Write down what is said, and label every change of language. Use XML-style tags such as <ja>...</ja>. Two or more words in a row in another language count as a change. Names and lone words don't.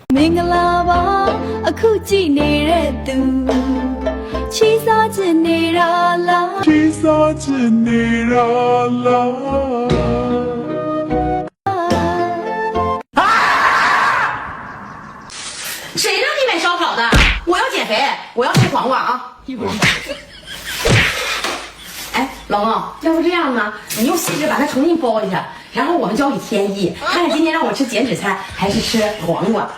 <my>င်္ဂလာပါအခုကြည့်နေတဲ့သူချီးစားခြင်းနေတာလား ချီးစားခြင်းနေတာလား</my> <zh>谁让你买烧烤的？我要减肥，我要吃黄瓜啊！哎，老公，要不这样呢？你用锡纸把它重新包一下，然后我们交给天意，看看今天让我吃减脂餐还是吃黄瓜。</zh>